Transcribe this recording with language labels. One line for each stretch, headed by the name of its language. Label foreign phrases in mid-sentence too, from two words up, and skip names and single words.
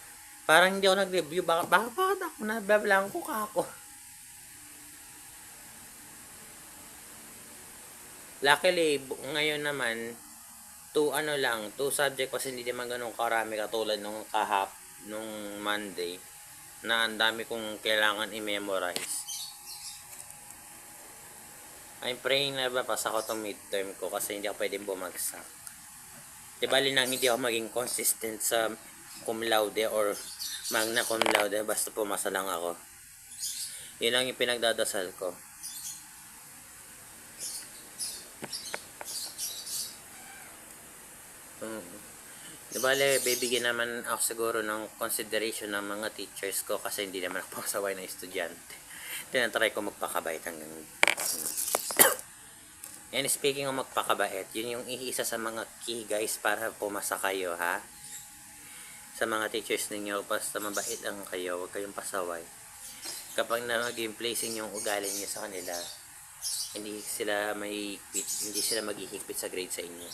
Filipino: Parang hindi ako nag-review. Bakit ako nababalaan ko kako? Luckily, ngayon naman, 2 subject kasi hindi naman ganun karami katulad nung nung Monday na ang dami kong kailangan i-memorize.
English: I'm praying
Filipino: na pasa ko tong midterm ko kasi hindi ako pwedeng bumagsak. Diba nang hindi ako maging consistent sa
Latin: cum laude
Filipino: or
Latin: magna cum laude,
Filipino: basta pumasa lang ako. Yun lang yung pinagdadasal ko. Diba, bibigyan naman ako siguro ng consideration ng mga teachers ko kasi hindi naman ako pasaway na estudyante. Tinatry ko magpakabait hanggang
English: and speaking of
Filipino: magpakabait, yun yung isa sa mga
English: key guys
Filipino: para pumasa kayo, ha? Sa mga teachers ninyo, basta mabait lang kayo, huwag kayong pasaway. Kapag naging placing yung ugali niyo sa kanila, hindi sila maghihigpit sa grade sa inyo.